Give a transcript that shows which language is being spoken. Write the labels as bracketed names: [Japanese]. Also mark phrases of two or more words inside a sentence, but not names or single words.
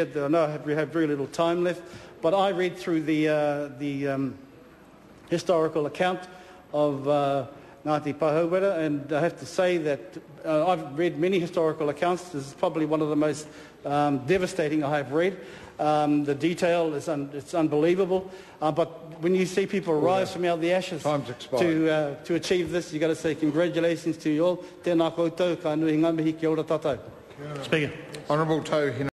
[English] I know we have very little time left, but I read through the historical account of Ngati Pahauwera, and I have to say that I've read many historical accounts. This is probably one of the most devastating I have read. The detail is it's unbelievable, but when you see people rise from out of the ashes to achieve this, you've got to say congratulations to you all. [Māori] Tēnā koutou, ka nui ngā mihi, kia ora tātou. [English] Speaker. Honourable Tauhina.